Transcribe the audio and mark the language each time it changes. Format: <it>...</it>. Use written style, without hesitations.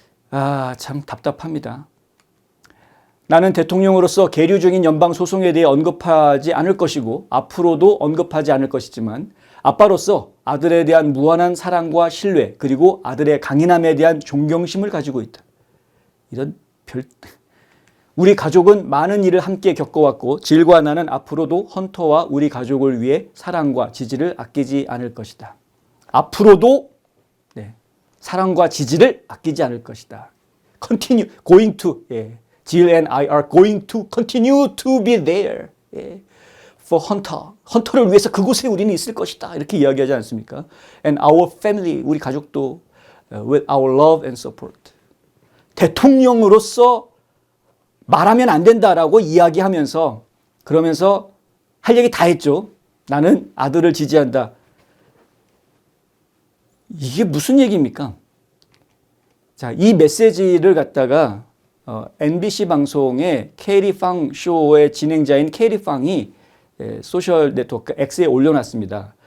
<ko>아, 참 답답합니다. 나는 대통령으로서 계류 중인 연방 소송에 대해 언급하지 않을 것이고 앞으로도 언급하지 않을 것이지만 아빠로서 아들에 대한 무한한 사랑과 신뢰 그리고 아들의 강인함에 대한 존경심을 가지고 있다. 이런 우리 가족은 많은 일을 함께 겪어왔고 질과 나는 앞으로도 헌터와 우리 가족을 위해 사랑과 지지를 아끼지 않을 것이다. 앞으로도 사랑과 지지를 아끼지 않을 것이다.</ko> <en>Continue, going to, Jill and I are going to continue to be there for Hunter.</en> <ko>헌터를 위해서 그곳에 우리는 있을 것이다. 이렇게 이야기하지 않습니까?</ko> <en>And our family,</en> <ko>우리 가족도</ko> <en>with our love and support.</en> <ko>대통령으로서 말하면 안 된다라고 이야기하면서 그러면서 할 얘기 다 했죠. 나는 아들을 지지한다. 이게 무슨 얘기입니까? 자, 이 메시지를 갖다가 NBC 방송의 캐리 팡 쇼의 진행자인 캐리 팡이 소셜 네트워크 X에 올려놨습니다.</ko>